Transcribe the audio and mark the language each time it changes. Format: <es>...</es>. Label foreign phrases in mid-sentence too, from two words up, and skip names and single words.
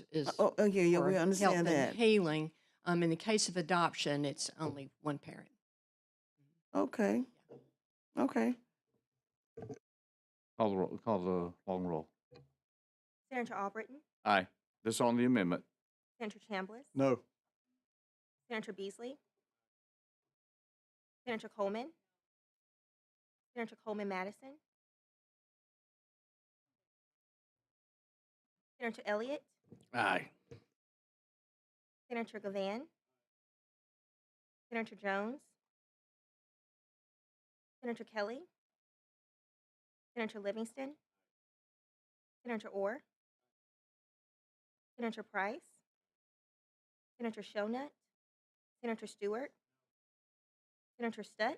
<en>Yeah, for we understand health that. and healing. In the case of adoption, it's only one parent. Okay. Okay. Call the long roll. Senator Albritton, Aye. This on the amendment. Senator Chambliss, No. Senator Beasley, Senator Coleman, Senator Coleman Madison, Senator Elliott, Aye. Senator Gavan, Senator Jones, Senator Kelly, Senator Livingston, Senator Orr, Senator Price, Senator Shonut, Senator Stewart, Senator Stutz,</en>